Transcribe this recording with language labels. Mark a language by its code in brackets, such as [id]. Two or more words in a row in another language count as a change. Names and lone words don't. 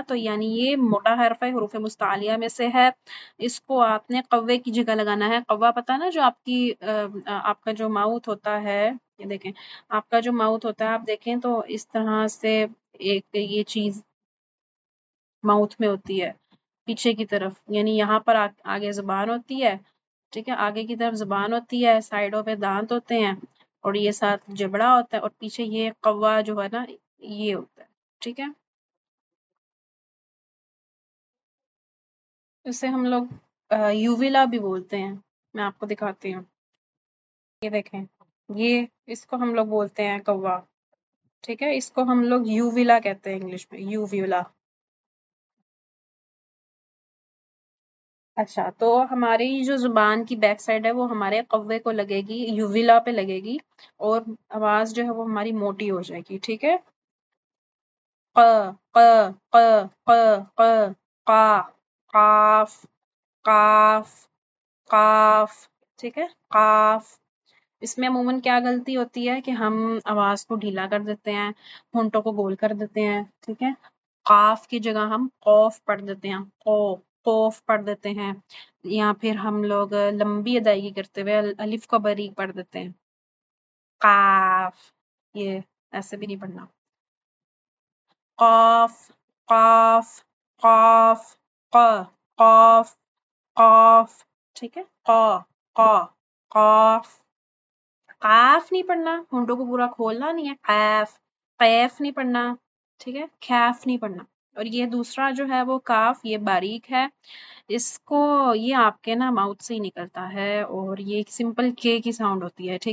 [ur] تو یعنی یہ موٹا حرف ہے، حروف مستعلیہ میں سے ہے۔ اس کو آپ نے کوے کی جگہ لگانا ہے. کوا پتا ہے نا، جو آپ کی آپ کا جو ماؤتھ ہوتا ہے، یہ دیکھیں آپ کا جو ماؤتھ ہوتا ہے، آپ دیکھیں تو اس طرح سے ایک یہ چیز ماؤتھ میں ہوتی ہے پیچھے کی طرف، یعنی یہاں پر آگے زبان ہوتی ہے ٹھیک ہے، آگے کی طرف زبان ہوتی ہے، سائڈوں پہ دانت ہوتے ہیں، اور یہ ساتھ جبڑا ہوتا ہے، اور پیچھے یہ قوا جو ہے نا یہ ہوتا ہے. ٹھیک ہے، اسے ہم لوگ یوویلا بھی بولتے ہیں. میں آپ کو دکھاتی ہوں، یہ دیکھیں، یہ اس کو ہم لوگ بولتے ہیں کوا. ٹھیک ہے، اس کو ہم لوگ یوویلا کہتے ہیں انگلش میں، یوویلا. اچھا، تو ہماری جو زبان کی بیک سائڈ ہے وہ ہمارے قوے کو لگے گی، یوویلا پہ لگے گی، اور آواز جو ہے وہ ہماری موٹی ہو جائے گی. ٹھیک ہے، ق ق ق ق ق قا قاف قاف قاف. ٹھیک ہے، قاف. اس میں عموماً کیا غلطی ہوتی ہے کہ ہم آواز کو ڈھیلا کر دیتے ہیں، ہونٹوں کو گول کر دیتے ہیں. ٹھیک ہے، قاف کی جگہ ہم قوف پڑھ دیتے ہیں، قوف پڑھ دیتے ہیں، یا پھر ہم لوگ لمبی ادائیگی کرتے ہوئے الف کو باریک پڑھ دیتے ہیں، قاف. یہ ایسے بھی نہیں پڑھنا. قاف قاف قاف ق قاف قاف. ٹھیک ہے، قا قا قاف. قاف نہیں پڑھنا، ہونٹوں کو پورا کھولنا نہیں ہے، قاف. قیف نہیں پڑھنا. ٹھیک ہے، کیف نہیں پڑھنا. اور یہ دوسرا جو ہے وہ کاف، یہ باریک ہے، اس کو یہ آپ کے نا ماؤتھ سے ہی نکلتا ہے، اور یہ ایک سمپل کے کی ساؤنڈ ہوتی ہے.